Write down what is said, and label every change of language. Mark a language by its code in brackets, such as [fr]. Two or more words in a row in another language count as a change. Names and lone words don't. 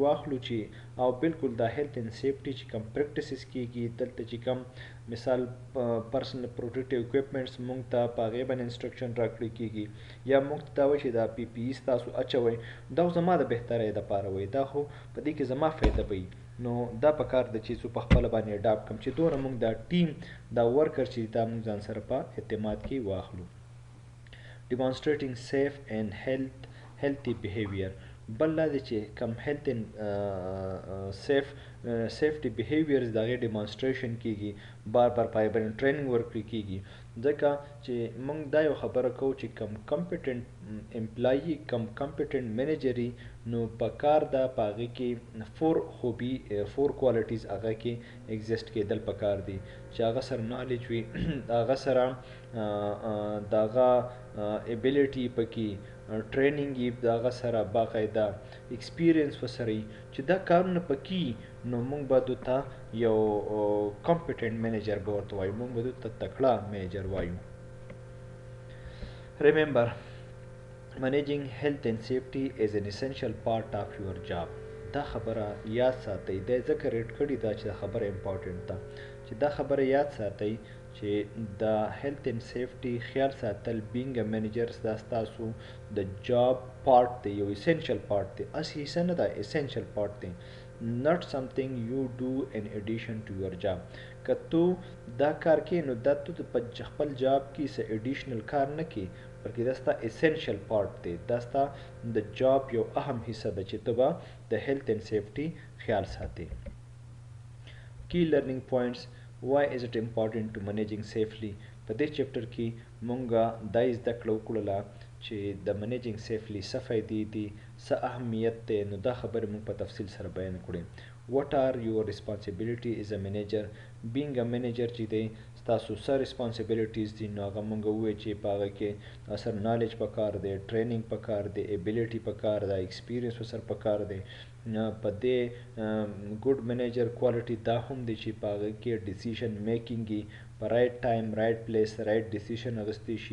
[ps] واخلو چې او بالکل د [en] health and safety [ps] چې کوم پریکټسز کېږي دلته چې کوم مثال [en] personal protective equipments [ps] موږ ته په هغې باندې انسټرکشن راکړی کېږي یا موږ ته دا وایي چې دا [en] PPE [ps] ستاسو اچوئ، دا خو زما د بهترۍ دپاره وایي، دا خو په دې کې زما فایده به وي، نو دا په کار ده چې څو په خپله باندې اډاپټ کړم چې دونه موږ دا ټیم دا ورکر چې دا موږ ځان سره په اعتماد کې واخلو. [en] demonstrating safe and healthy behavior. [ps] بل دا دی چې کم [en] health and safety behaviors [ps] د هغې ډیمانسټریشن کېږي، بار بار په هغې باندې ټریننګ ورکړل کېږي، ځکه چې موږ دا یو خبره کوو چې کم [en] competent employee [ps] کم [en] competent manager [ps] نو په کار ده په هغې کې [en] four qualities [ps] هغه کې ایگزسټ کېدل په کار دي چې هغه سره نالج وي، هغه سره د هغه ایبیلیټي پکې ټریننګ یې د هغه سره باقاعده ایکسپیرینس ورسره وي چې دا کارونه پکې نو موږ به دو ته یو [en] competent manager [ps] به ورته وایو، موږ به دو ته تکړه منیجر وایو. [en] remember managing health and safety is an essential part of your job. [ps] دا خبره یاد ساتئ، دا ځکه ریډ کړې ده چې دا خبره امپورټنټ ده چې دا خبره یاد ساتئ چې د [en] health and safety [ps] خیال ساتل [en] being a manager [ps] دا ستاسو د [en] job part [ps] دی، یو [en] essential part [ps] دی، هسې حصه نه ده، [en] essential part [ps] دی. [en] not something you do in addition to your job. [ps] که تو دا کار کې نو دا تو په خپل جاب کې څه ایډیشنل کار نه کې بلکې دا ستا [en] essential part [ps] دی، دا ستا د جاب یو اهم حصه ده چې ته به د [en] health and safety [ps] خیال ساتې. [en] key learning points why is it important to managing safely. [ps] په دې چپټر کې مونږه دا زده کړه وکړله چې د [en] managing safely [ps] څه فایدې دي، څه اهمیت دی، نو دا خبرې مونږ په تفصیل سره بیان کړې. [en] what are your responsibility as a manager. being a manager [ps] چې دی ستاسو څه ریسپانسیبلیټیز دي نو هغه مونږ ووایو چې په هغه کې سر نالج پکار دی، ټریننګ پکار دی، ایبیلیټي پکار ده، ایکسپیرینس ورسره پکار دی. په دې [en] good manager quality [ps] دا هم دی چې په هغه کې [en] decision making [ps] وي، په [en] right time right place right decision [ps] اخیستی شي.